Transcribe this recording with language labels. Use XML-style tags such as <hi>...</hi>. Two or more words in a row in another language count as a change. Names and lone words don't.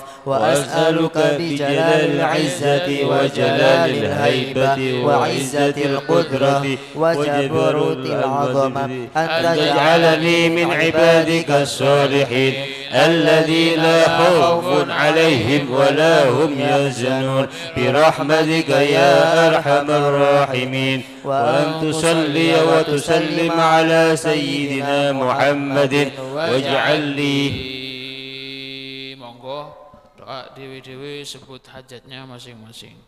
<ar>وأسألك بجلال العزة وجلال الهيبة وعزة القدرة وجبروت العظمة أن تجعلني من عبادك الصالحين الذين لا خوف عليهم ولا هم يحزنون، برحمتك يا أرحم الراحمين. وأن تصلي وتسلم على سيدنا محمد واجعل لي.</ar> <id>Monggo doa dewi-dewi sebut hajatnya masing-masing.</id>